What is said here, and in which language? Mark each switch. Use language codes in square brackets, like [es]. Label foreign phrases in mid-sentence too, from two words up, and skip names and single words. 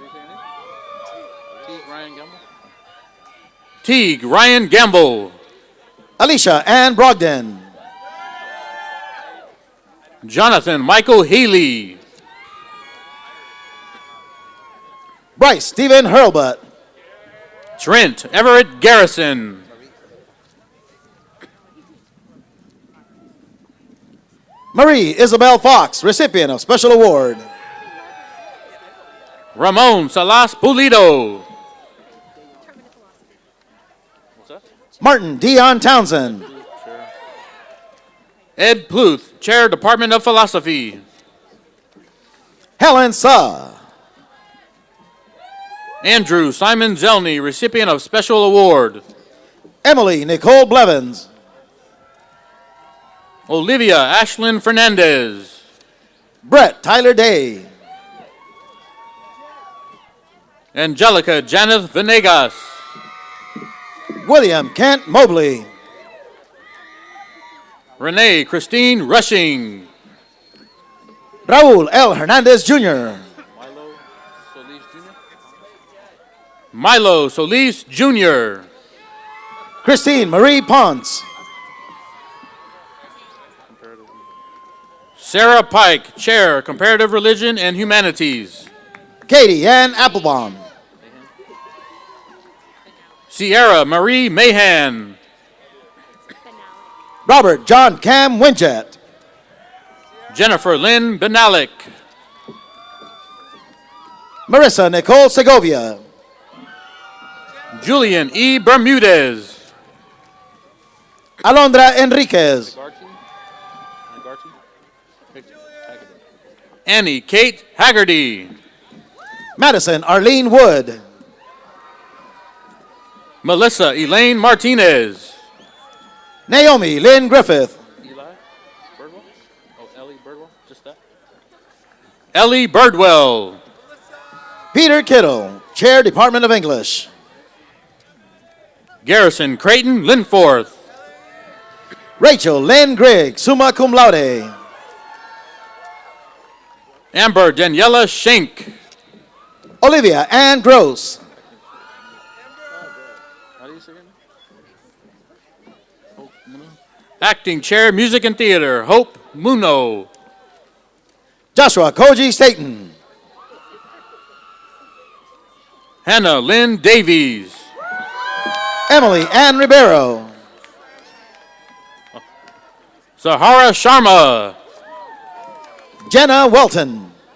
[en] Teague Ryan Gamble. Alicia Ann Brogden. Jonathan Michael Healy. Bryce Stephen Hurlbutt. Trent Everett Garrison. Marie Isabel Fox, recipient of Special Award. Ramon Salas Pulido. Martin Dion Townsend. Ed Pluth, Chair, Department of Philosophy. Helen Suh. Andrew Simon Zelny, recipient of Special Award. Emily Nicole Blevins. Olivia Ashlyn Fernandez. Brett Tyler Day. Angelica Janeth Venegas. William Kent Mobley. Renee Christine Rushing. Raul L. Hernandez Jr. Milo Solis Jr. Christine Marie Ponce. Sarah Pike, Chair, Comparative Religion and Humanities. Katie Ann Applebaum. Sierra Marie Mahan. Robert John Cam Winjet. Jennifer Lynn Benalik. Marissa Nicole Segovia. Julian E. Bermudez. Alondra Enriquez. Annie Kate Haggerty. Madison Arlene Wood. Melissa Elaine Martinez. Naomi Lynn Griffith. Ellie Birdwell. Peter Kittle, Chair, Department of English. Garrison Creighton Linforth. Rachel Lynn Grigg, summa cum laude. Amber Daniela Schenk. Olivia Ann Gross. Acting Chair, Music and Theater, Hope Muno. Joshua Koji Staten. Hannah Lynn Davies. Emily Ann Ribeiro. Sahara Sharma. Jenna Welton.